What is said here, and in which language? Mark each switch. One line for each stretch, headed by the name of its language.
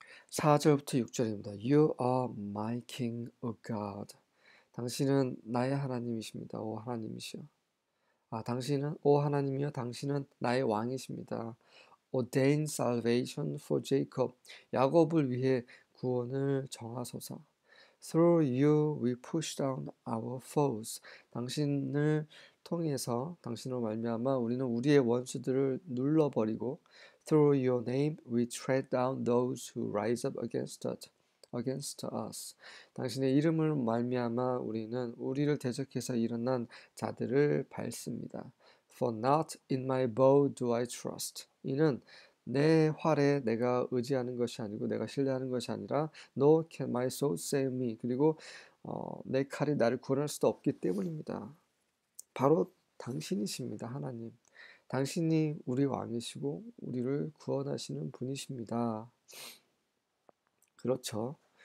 Korean: 4절부터 6절입니다.
English: You are my king, O God.
Korean: 당신은 나의 하나님이십니다. 오 하나님이시여. 당신은 오 하나님이여 당신은 나의 왕이십니다.
English: Ordain salvation for Jacob.
Korean: 야곱을 위해 구원을 정하소서.
English: Through you we push down our foes.
Korean: 당신을 통해서 당신으로 말미암아 우리는 우리의 원수들을 눌러버리고
English: Through your name we tread down those who rise up against us.
Korean: 당신의 이름을 말미암아 우리는 우리를 대적해서 일어난 자들을 밟습니다.
English: For not in my bow do I trust.
Korean: 이는 내 활에 내가 의지하는 것이 아니고 내가 신뢰하는 것이 아니라
English: Nor can my sword save me.
Korean: 그리고 내 칼이 나를 구원할 수도 없기 때문입니다. 바로 당신이십니다. 하나님. 당신이 우리 왕이시고 우리를 구원하시는 분이십니다. 그렇죠.